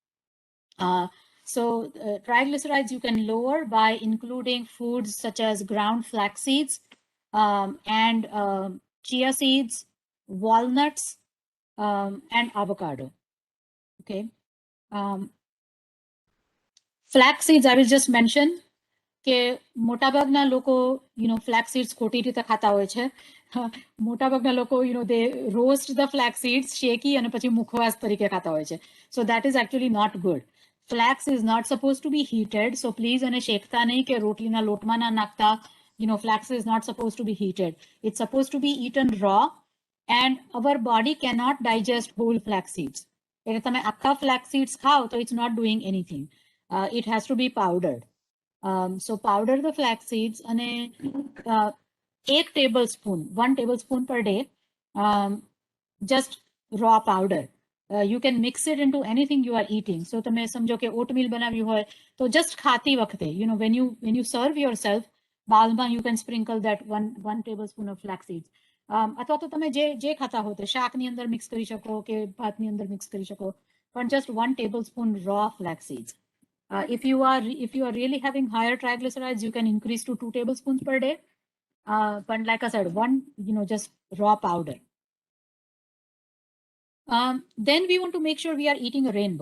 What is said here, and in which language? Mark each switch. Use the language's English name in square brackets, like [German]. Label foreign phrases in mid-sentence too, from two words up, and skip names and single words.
[English] So triglycerides you can lower by including foods such as ground flax seeds and chia seeds, walnuts, and avocado. Okay. Flax seeds, I will just mention [Gujarati] કે મોટાભાગના લોકો [English] flax seeds [Gujarati] ખોટી રીતે ખાતા હોય છે. મોટાભાગના લોકો [English] they roast the flax seeds, [Gujarati] શેકી અને પછી મુખવાસ તરીકે ખાતા હોય છે. [English] So that is actually not good. Flax is not supposed to be heated, so please [Gujarati] એને શેકતા નહીં કે રોટલીના લોટમાં ના નાખતા. [English] Flax is not supposed to be heated. It's supposed to be eaten raw, and our body cannot digest whole flax seeds. [Gujarati] એટલે તમે આખા [English] flax seeds [Gujarati] ખાઓ તો [English] it's not doing anything. It has to be powdered. So powder the flax seeds and 1 tablespoon per day just raw powder. You can mix it into anything you are eating. [Gujarati] So તમે સમજો કે oatmeal બનાવ્યું હોય તો just ખાતી વખતે, [English] when you serve yourself, બાલમાં you can sprinkle that one tablespoon of flax seeds. [Gujarati] અથવા તો તમે જે ખાતા હો તે શાકની અંદર મિક્સ કરી શકો કે ભાતની અંદર મિક્સ કરી શકો, પણ [English] just 1 tablespoon raw flax seeds. If you are really having higher triglycerides, you can increase to 2 tablespoons per day. But like I said, just raw powder. Then we want to make sure we are eating a rainbow.